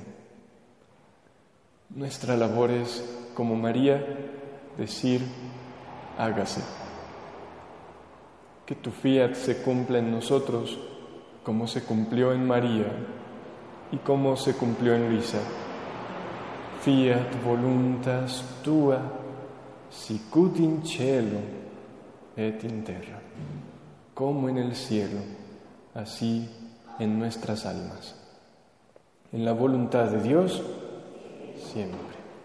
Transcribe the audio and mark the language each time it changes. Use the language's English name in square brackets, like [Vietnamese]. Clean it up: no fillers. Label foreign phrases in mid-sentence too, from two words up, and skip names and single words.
[Spanish] Nuestra labor es, como María, decir, hágase. Que tu fiat se cumpla en nosotros como se cumplió en María y como se cumplió en Luisa. [Latin] Fiat voluntas tua, sicut in cielo et in terra. [Spanish] Como en el cielo, así en nuestras almas. En la voluntad de Dios, siempre.